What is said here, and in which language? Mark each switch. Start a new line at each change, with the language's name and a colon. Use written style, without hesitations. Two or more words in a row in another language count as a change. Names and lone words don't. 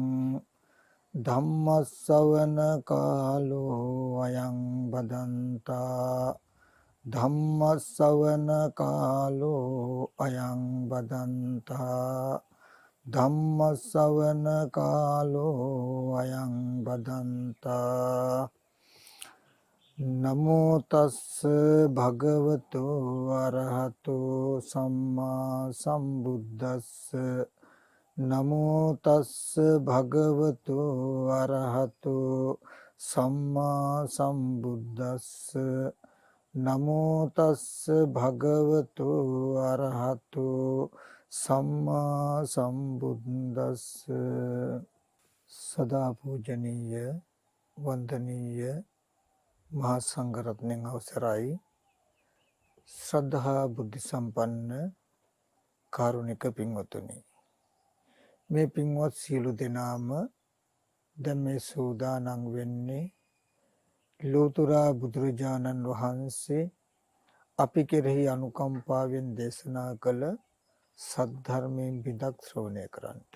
Pali: ධම්මස්සවන කාලෝ අයං බදන්තා ධම්මස්සවන කාලෝ අයං බදන්තා ධම්මස්සවන කාලෝ අයං බදන්තා නමෝ තස්ස භගවතු අරහතෝ සම්මා සම්බුද්දස්ස නමෝ තස්ස භගවතු අරහතෝ සම්මා සම්බුද්දස්ස නමෝ තස්ස භගවතු අරහතෝ සම්මා සම්බුද්දස්ස.
Sinhala: සදා පූජනීය වන්දනීය මහා සංඝරත්නයන් අවසරයි. ශ්‍රද්ධා බුද්ධ සම්පන්න කාරුණික පින්වතුනි, මේ පින්වත් සියලු දෙනාම දැන් මේ සූදානම් වෙන්නේ ලෝතුරා බුදුරජාණන් වහන්සේ අපි කෙරෙහි අනුකම්පාවෙන් දේශනා කළ සද්ධර්මයෙන් බිඳක් ශ්‍රවණය කරන්නට.